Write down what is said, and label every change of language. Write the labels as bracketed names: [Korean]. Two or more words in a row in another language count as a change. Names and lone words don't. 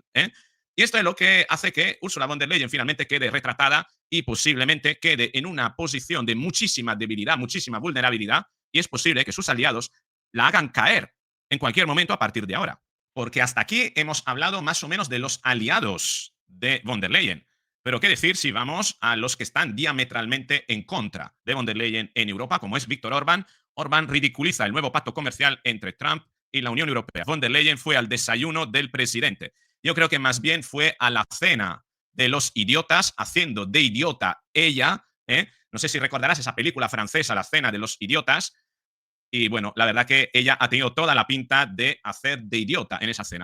[Spanish] Y esto es lo que hace que Ursula von der Leyen finalmente quede retratada y posiblemente quede en una posición de muchísima debilidad, muchísima vulnerabilidad, y es posible que sus aliados la hagan caer en cualquier momento a partir de ahora. Porque hasta aquí hemos hablado más o menos de los aliados de von der Leyen. Pero qué decir si vamos a los que están diametralmente en contra de von der Leyen en Europa, como es Víctor Orbán. Orbán ridiculiza el nuevo pacto comercial entre Trump y la Unión Europea. Von der Leyen fue al desayuno del presidente. Yo creo que más bien fue a la cena de los idiotas, haciendo de idiota ella. No sé si recordarás esa película francesa, La cena de los idiotas, Y bueno, la verdad que ella ha tenido toda la pinta de hacer de idiota en esa cena.